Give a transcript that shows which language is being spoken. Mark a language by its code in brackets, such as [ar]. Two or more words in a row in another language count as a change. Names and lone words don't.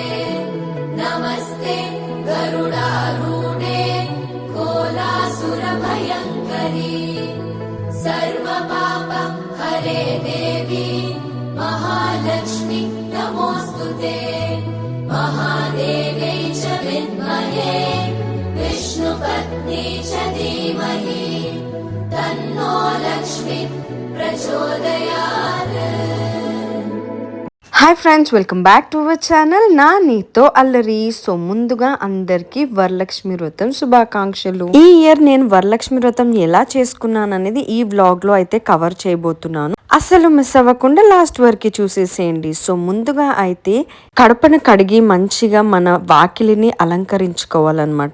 [sa] नमस्ते गरुडारूढे कोलासुरभयङ्करी सर्वपाप हरे देवी महालक्ष्मी नमोऽस्तुते। महादेव्यै च विद्महे विष्णुपत्नी च धीमहि तन्नो लक्ष्मी प्रचोदयात्। [en] Hi friends, welcome back to our channel నా నీతో అల్లరి. [te] సో ముందుగా అందరికీ వరలక్ష్మి వ్రతం శుభాకాంక్షలు. ఈ ఇయర్ నేను వరలక్ష్మి వ్రతం ఎలా చేసుకున్నాను అనేది ఈ వ్లాగ్ లో అయితే కవర్ చేయబోతున్నాను. అసలు మిస్ అవ్వకుండా లాస్ట్ వరకు చూసేసేయండి. సో ముందుగా అయితే కడపను కడిగి మంచిగా మన వాకిలిని అలంకరించుకోవాలన్నమాట.